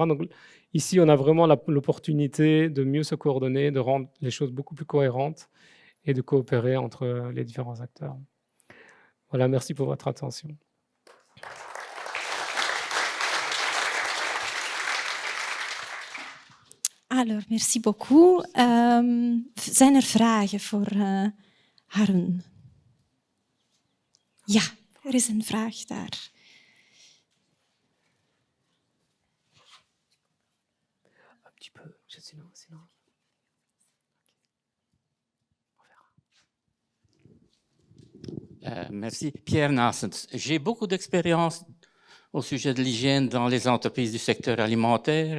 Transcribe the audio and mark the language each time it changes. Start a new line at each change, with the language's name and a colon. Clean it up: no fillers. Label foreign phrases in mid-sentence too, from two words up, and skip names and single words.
French: Donc ici, on a vraiment l'opportunité de mieux se coordonner, de rendre les choses beaucoup plus cohérentes et de coopérer entre les différents acteurs. Voilà, merci pour votre attention. Alors, merci beaucoup.
Dutch: Zijn er vragen voor Harun? Ja, er is een vraag daar.
French: Un petit peu, sinon. Merci. Pierre Nassens. J'ai beaucoup d'expérience au sujet de l'hygiène dans les entreprises du secteur alimentaire.